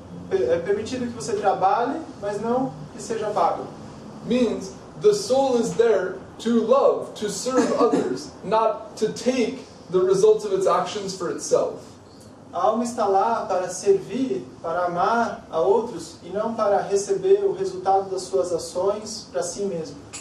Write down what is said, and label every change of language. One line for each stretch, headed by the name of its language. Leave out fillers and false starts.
Portuguese: É permitido que você trabalhe, mas não que seja pago.
English: Means the soul is there to love, to serve others, not to take the results of its actions for itself.
Portuguese: A alma está lá para servir, para amar a outros e não para receber o resultado das suas ações para si mesmo.